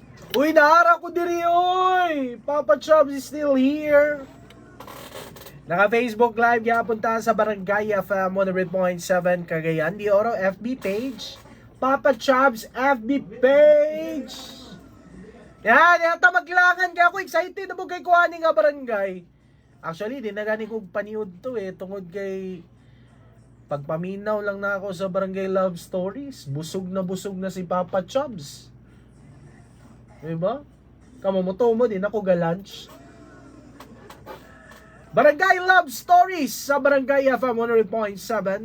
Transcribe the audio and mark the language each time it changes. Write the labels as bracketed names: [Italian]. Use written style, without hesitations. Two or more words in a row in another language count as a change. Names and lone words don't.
[Cebuano] Uy, naara ko diri, oy! Papa Chubbs [English] is still here. [Cebuano] Naka-Facebook Live, punta sa Barangay FM 100.7 Cagayan de Oro FB page. Papa Chubbs FB page. Yan, yata magkilangan ka ako. Excited na mo kay kuhanin nga barangay. Actually, di na gani kong paniod to tungod kay pagpaminaw lang na ako sa Barangay Love Stories. Busog na si Papa Chubbs. Diba? Kamamoto mo din ako ga-lunch. Barangay Love Stories sa Barangay FM 100.7.